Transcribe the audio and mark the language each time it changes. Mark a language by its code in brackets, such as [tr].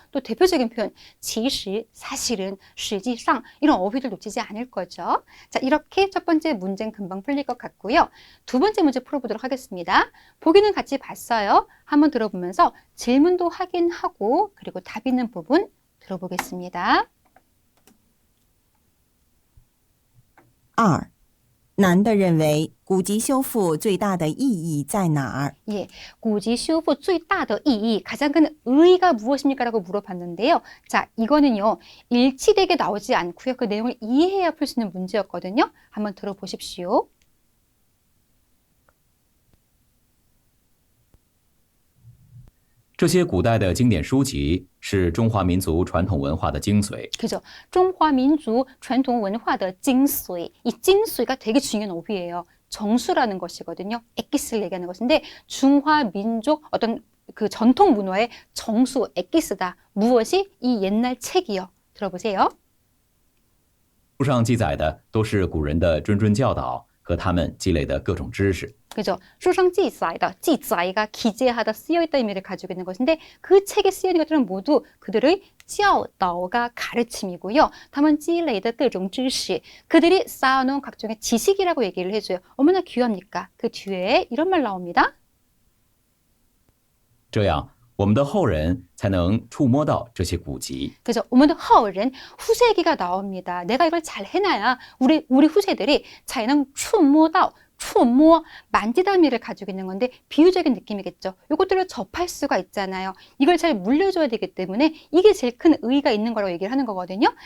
[ko] 또 대표적인 표현 其实, 사실은, 实际上 이런 어휘들 놓치지 않을 거죠. 자, 이렇게 첫 번째 문제는 금방 풀릴 것 같고요. 두 번째 문제 풀어보도록 하겠습니다. 보기는 같이 봤어요. 한번 들어보면서 질문도 확인하고 그리고 답 있는 부분 들어보겠습니다. 2. [zh] 男的认为古籍修复最大的意义在哪儿？ [ko] 예, 구지 [zh] 修复 最大的意义 [ko] 가장 큰 의의가 무엇입니까? 라고 물어봤는데요. 자, 이거는요. 일치되게 나오지 않고요. 그 내용을 이해해야 풀 수 있는 문제였거든요. 한번 들어보십시오. [zh] 这些古代的经典书籍是中华民族传统文化的精髓。 [ko] 그죠? [zh] 中华民族传统文化的精髓. [ko] 이精髓가 되게 중요한 어휘예요. 정수라는 것이거든요. 엑기스를 얘기하는 것인데 중화민족 어떤 그 전통 문화의 정수, 엑기스다. 무엇이? 이 옛날 책이요. 들어보세요. [zh] 书上记载的都是古人的谆谆教导和他们积累的各种知识。 [ko] 그죠? 수상记载다. 记载가 기재하다, 쓰여있다 의미를 가지고 있는 것인데 그 책에 쓰여있는 것들은 모두 그들의 教导가 가르침이고요. [zh] 他们积累的各种知识. [ko] 그들이 쌓아놓은 각종의 지식이라고 얘기를 해줘요. 얼마나 귀합니까? 그 뒤에 이런 말 나옵니다. [zh] 这样我们的后人才能触摸到这些古籍。 [ko] 그죠? 오늘도 허울은 후세기가 나옵니다. 내가 이걸 잘 해놔야 우리 후세들이 자연은触摸, 만지다미를 가지고 있는 건데 비유적인 느낌이겠죠. 이것들을 접할 수가 있잖아요. 이걸 잘 물려줘야 되기 때문에 이게 제일 큰 의의가 있는 거라고 얘기를 하는 거거든요.